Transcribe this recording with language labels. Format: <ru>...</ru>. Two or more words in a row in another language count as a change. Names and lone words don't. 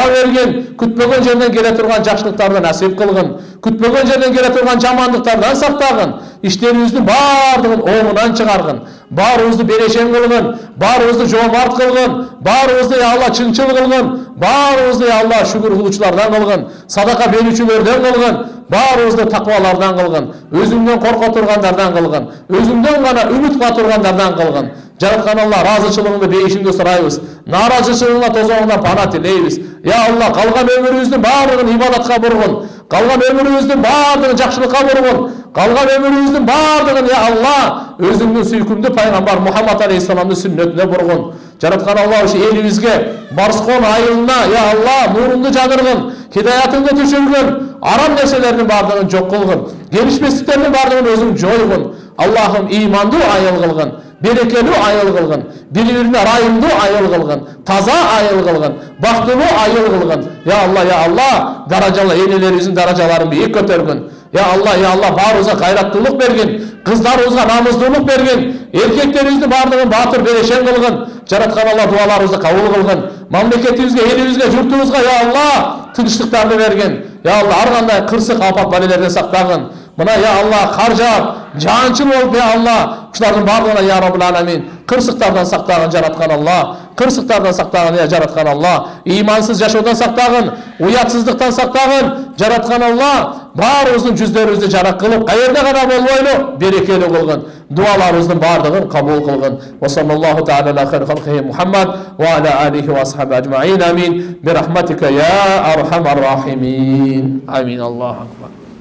<ky>берген, күтпөгөн жерден келе турган жакшылыктарды насип кылгын, күтпөгөн жерден келе турган жамандыктардан сактагын, иштерибиздин баардыгын оңунан чыгаргын, баарыбызды берешен кылгын, баарыбызды жоомарт кылгын, баарыбызды я Алла чынчыл кылгын, баарыбызды я Алла шүгүр кылуучулардан кылгын, садака берүүчүлөрдөн кылгын, баарыбызды таквалардан кылгын, өзүңдөн корко тургандардан кылгын, өзүңдөн гана үмүт кыла тургандардан кылгын. Жараткан Алла разычылыгыңды бейишиңди сурайбыз, нааразычылыгыңа тозоңуңдан пана тилейбиз. Я Алла калган өмүрүбүздүн баардыгын ибадатка бургун, калган өмүрүбүздүн баардыгын жакшылыкка бургун, калган өмүрүбүздүн баардыгын я Алла өзүңдүн сүйкүмдүү пайгамбар Мухаммад алейхиссаламдын сүннөтүнө бургун. Жараткан Алла ушу элибизге Барскон айылына я Алла нурунду жагыргын, хидаятыңды түшүргүн, арам нерселердин баардыгын жок кылгын, келишпестиктердин баардыгын өзүң жойгун. Аллахым имандуу айыл кылгын, берекелүү айыл кылгын, бири-бирине ырайымдуу айыл кылгын, таза айыл кылгын, бактылуу айыл кылгын. Я Алла, даражалы энелерибиздин даражаларын бийик көтөргүн. Я Алла, баарыбызга кайраттуулук берген, кыздарыбызга намыстуулук берген, эркектерибиздин баардыгын баатыр берешен кылгын. Жараткан Алла дуаларыбызды кабыл кылгын. Мамлекетибизге, элибизге, журтубузга я Алла тынчтыктарды берген. Ya Allah ар кандай кырсык апат балелерден сактагын. Мына я Алла кар жаап, жанчыл болуп я Алла ушулардын бардыгына</ky> <ar>يا ربّ العالمين</ar> <ky>кырсыктардан сактагын жараткан Алла. Кырсыктардан сактагын я жараткан Алла. Имансыз жашоодон сактагын, уятсыздыктан сактагын жараткан Алла. Баарыбыздын жүздөрүбүздү жарак кылып, каерде гана болбойлу берекелүү кылгын. Дуаларыбыздын бардыгын кабул кылгын.</ky> <ar>وصلى الله تعالى على خير خلقه محمد وعلى آله وأصحابه أجمعين.</ar> <ky>Амин.</ky> <ar>برحمتك يا أرحم الراحمين. آمين. الله أكبر.</ar>